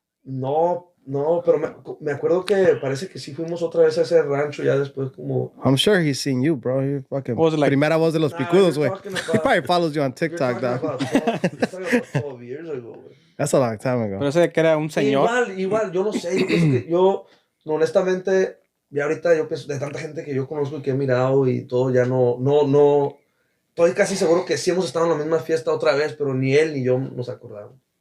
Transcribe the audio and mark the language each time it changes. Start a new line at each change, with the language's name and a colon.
Spanish: No, pero me acuerdo que parece que sí fuimos otra vez a ese rancho ya después como.
English: I'm sure he's seen you, bro. You're fucking
Spanish: primera voz de los
English: Picudos, güey. He probably follows you on TikTok, dog. You're talking about 12 years ago, güey. That's a long time ago.
Spanish: Pero ese que era un señor. Igual, yo no sé. Honestamente, ya ahorita yo pienso de tanta gente que yo conozco y que he mirado y todo, ya no. Estoy casi seguro que sí hemos estado en la misma fiesta otra vez, pero ni él ni yo nos acordamos.